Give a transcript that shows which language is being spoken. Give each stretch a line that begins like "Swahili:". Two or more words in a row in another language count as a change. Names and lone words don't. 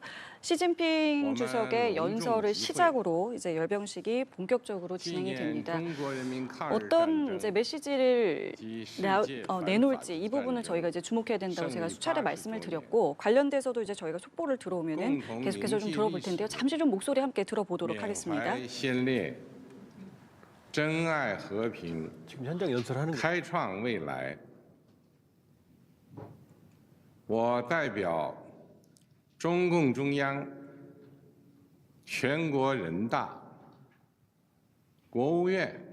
Korean: 시진핑 주석의 연설을 시작으로 이제 열병식이 본격적으로 진행이 됩니다. 어떤 이제 메시지를 내놓을지 이 부분은 저희가 이제 주목해야 된다고 제가 수차례 말씀을 드렸고 관련돼서도 이제 저희가 속보를 들어오면은 계속해서 좀 들어볼 텐데요. 잠시 좀 목소리 함께 들어보도록 하겠습니다.
Chinese: 珍爱和平，开创未来。我代表中共中央、全国人大、国务院、